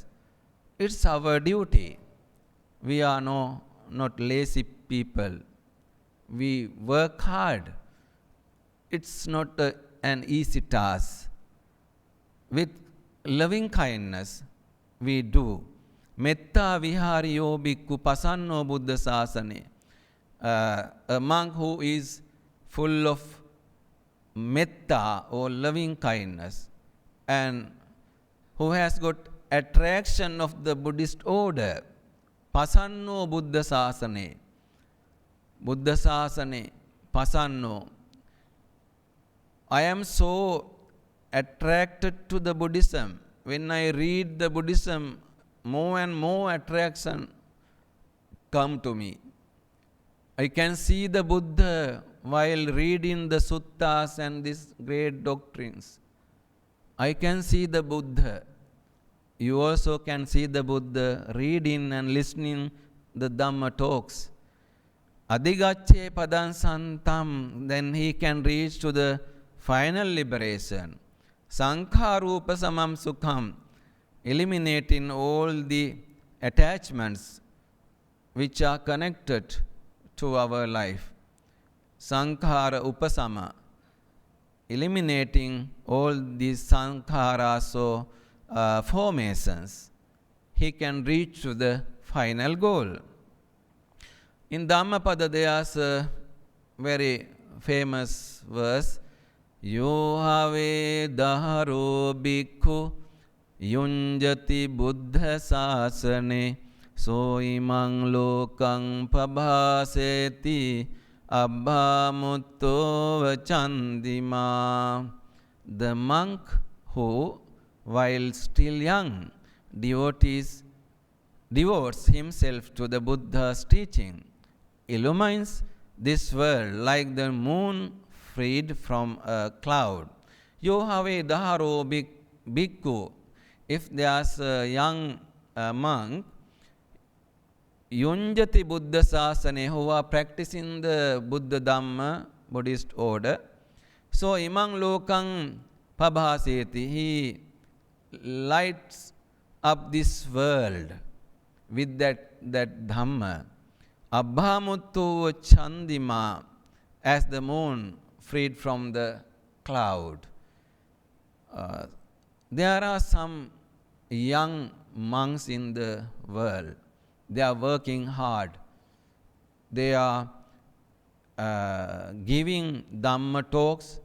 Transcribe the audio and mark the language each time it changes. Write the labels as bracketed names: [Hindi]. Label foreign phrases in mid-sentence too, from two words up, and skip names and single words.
[English] It's our duty. We are not lazy people. We work hard. It's not an easy task. With loving kindness, we do. [Pali] Metta vihariyo bhikkhu pasanno buddhasasane. [English] A monk who is full of metta or loving kindness and who has got attraction of the Buddhist order. [Pali] Pasanno buddhasasane. Buddhasasane. Pasanno. [English] I am so attracted to the Buddhism. When I read the Buddhism, more and more attraction come to me. I can see the Buddha while reading the suttas and these great doctrines. I can see the Buddha. You also can see the Buddha reading and listening the Dhamma talks. [Pali] Adhigacche padam santam, [English] then he can reach to the final liberation. [Pali] Sankharupa samam sukham, [English] eliminating all the attachments which are connected to our life. [Pali] Sankhara upasama, [English] eliminating all these sankharas or formations. He can reach to the final goal. In Dhammapada there is a very famous verse, [Pali] Yo have daharo bhikkhu yunjati buddhasasane so imang lokang pabhaseti abbhamutto vachandima. [English] The monk who, while still young, devotes himself to the Buddha's teaching, illumines this world like the moon freed from a cloud. [Pali] Yo have daharo bhikkhu. [English] If there's a young monk, [Pali] yunjati buddhasasane, [English] who are practicing the Buddha Dhamma, Buddhist order, [Pali] so imang lokang pabhaseti, [English] he lights up this world with that Dhamma. [Pali] Abbhamuttu chandima, [English] as the moon freed from the cloud. There are some young monks in the world. They are working hard. They are giving Dhamma talks.